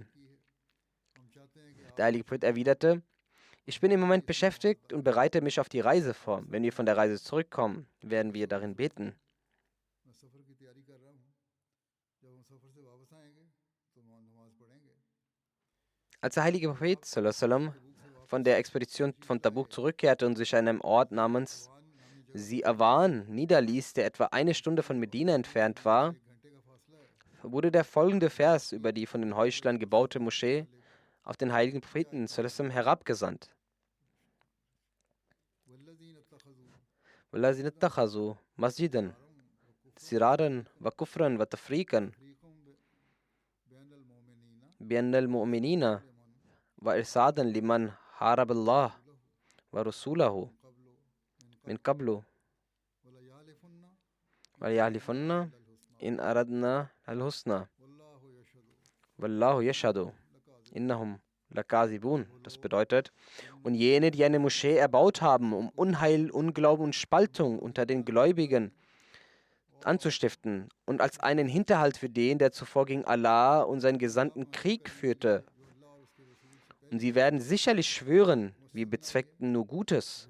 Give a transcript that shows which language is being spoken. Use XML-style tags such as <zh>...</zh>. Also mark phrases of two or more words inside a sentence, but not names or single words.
<de>Der heilige Prophet erwiderte: Ich bin im Moment beschäftigt und bereite mich auf die Reise vor. Wenn wir von der Reise zurückkommen, werden wir darin beten. Als der heilige Prophet</de> <ar>صلى الله عليه وسلم</ar> <de>von der Expedition von Tabuk zurückkehrte und sich an einem Ort namens Si'awan niederließ, der etwa eine Stunde von Medina entfernt war, wurde der folgende Vers über die von den Heuchlern gebaute Moschee auf den heiligen Propheten</de> <ar>صلى الله عليه وسلم</ar> <de>herabgesandt.</de> <ar>وَالَّذِينَ اتَّخَذُوا مَسْجِدًا ضِرَارًا وَكُفْرًا وَتَفْرِيقًا بَيْنَ الْمُؤْمِنِينَ وَإِرْصَادًا لِمَنْ حَارَبَ اللَّهَ وَرَسُولَهُ مِنْ قَبْلُ وَلَيَحْلِفُنَّ إِنْ أَرَدْنَا الْحُسْنَى وَاللَّهُ يَشْهَدُ إِنَّهُمْ لَكَاذِبُونَ.</ar> <de>Das bedeutet: Und jene, die eine Moschee erbaut haben, um Unheil, Unglauben und Spaltung unter den Gläubigen anzustiften und als einen Hinterhalt für den, der zuvor gegen Allah und seinen Gesandten Krieg führte. Und sie werden sicherlich schwören, wir bezweckten nur Gutes.</de>